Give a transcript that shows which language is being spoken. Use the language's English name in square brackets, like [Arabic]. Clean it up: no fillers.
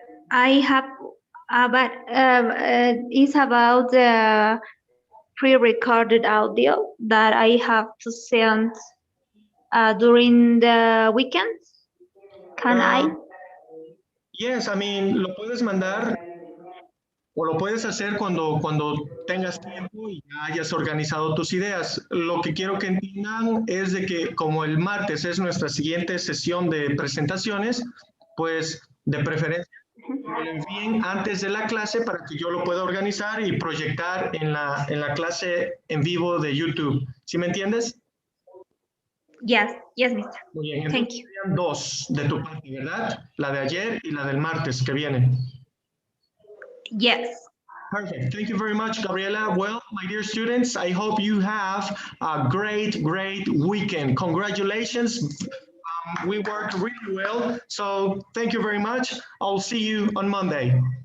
[English] I have, but it's about the pre-recorded audio that I have to send during the weekend. Can I? Yes, I mean, [Spanish] lo puedes mandar o lo puedes hacer cuando tengas tiempo y ya hayas organizado tus ideas. Lo que quiero que entiendan es de que como el martes es nuestra siguiente sesión de presentaciones, pues de preferencia me lo envíen antes de la clase para que yo lo pueda organizar y proyectar en la clase en vivo de YouTube. ¿Sí me entiendes? [English] Yes, mister. [Spanish] Muy bien, [English] Thank [Spanish] entonces [English] you. [Spanish] serían 2 de tu parte, ¿verdad? La de ayer y la del martes que viene. [English] Yes. Perfect. Thank you very much, Gabriela. Well, my dear students, I hope you have a great weekend. Congratulations. We worked really well. So thank you very much. I'll see you on Monday.